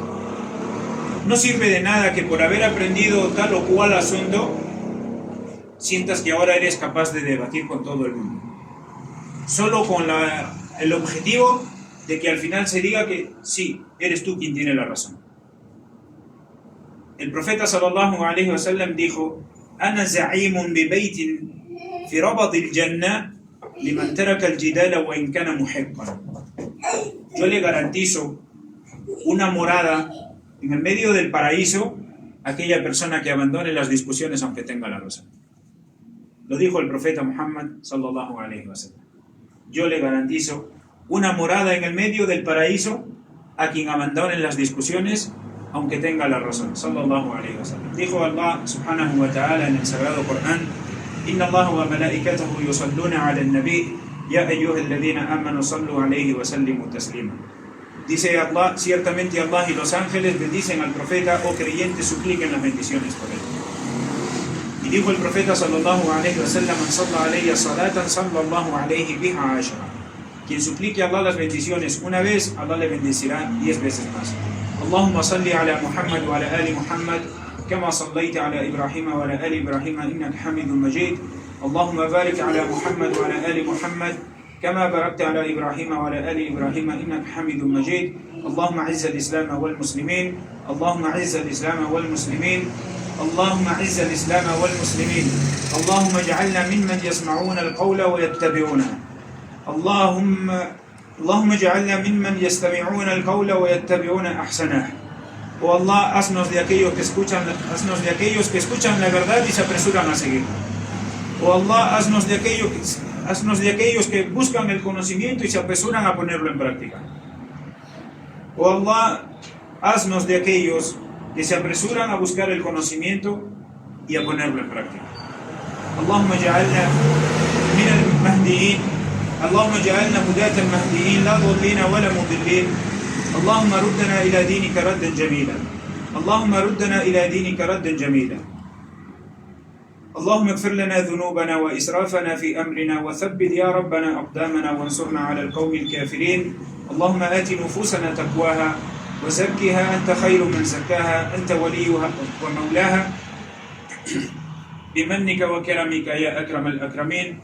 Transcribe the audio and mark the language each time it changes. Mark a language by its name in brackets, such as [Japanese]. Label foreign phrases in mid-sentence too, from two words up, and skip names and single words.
[Spanish] No sirve de nada que por haber aprendido tal o cual asunto, sientas que ahora eres capaz de debatir con todo el mundo. Solo con el objetivo de que al final se diga que sí, eres tú quien tiene la razón. El profeta [Arabic] صلى الله عليه وسلم dijo: "أنا زعيم ببيت في ربض الجنة لمن ترك الجدال وإن كان محقا." [Spanish] Yo le garantizo una morada en el medio del paraíso a aquella persona que abandone las discusiones aunque tenga la razón. Lo dijo el profeta Muhammad [Arabic] صلى الله عليه وسلم. [Spanish] Yo le garantizo una morada en el medio del paraíso a quien abandone las discusiones aunque tenga la razón. [Arabic] صلى الله عليه وسلم. [Spanish] Dijo Allah [Arabic] سبحانه وتعالى [Spanish] en el sagrado Corán: [Arabic] "إن الله وملائكته يصلون على النبي يا أيها الذين آمنوا صلوا عليه وسلموا تسليما." [Spanish] Dice Allah: ciertamente Allah y los ángeles bendicen al profeta, o creyentes supliquen las bendiciones por él. Y dijo el profeta [Arabic] صلى الله عليه وسلم: "من صلى علي صلاة صلى الله عليه بها عشرا." [Spanish] Quien suplique a Allah las bendiciones una vez, Allah le bendecirá 10 veces más. [Arabic] اللهم صل على محمد وعلى آل محمد كما صليت على إبراهيم وعلى آل إبراهيم إنك حميد مجيد. اللهم بارك على محمد وعلى آل محمد كما باركت على إبراهيم وعلى آل إبراهيم إنك حميد مجيد. اللهم أعز الإسلام والمسلمين. اللهم أعز الإسلام والمسلمين. اللهم أعز الإسلام والمسلمين. اللهم اجعلنا ممن يسمعون القول ويتبعونه. اللهم اجعلنا ممن يستمعون القول ويتبعون أحسنه. [Spanish] Oh Allah, haznos de aquellos que escuchan la verdad y se apresuran a seguir. Oh Allah, haznos de aquellos que buscan el conocimiento y se apresuran a ponerlo en práctica. Oh Allah, haznos de aquellos que se apresuran a buscar el conocimiento y a ponerlo en práctica. [Arabic] اللهم اجعلنا من المهديين. اللهم اجعلنا هداة مهديين, لا ضالين ولا مضلين. اللهم ردنا إلى دينك ردا جميلا اللهم ردنا إلى دينك ردا جميلا. اللهم اغفر لنا ذنوبنا وإسرافنا في أمرنا وثبت يا ربنا أقدامنا وانصرنا على القوم الكافرين. اللهم آت نفوسنا تقواها وزكها أنت خير من زكاها أنت وليها ومولاها بمنك وكرمك يا أكرم الأكرمين.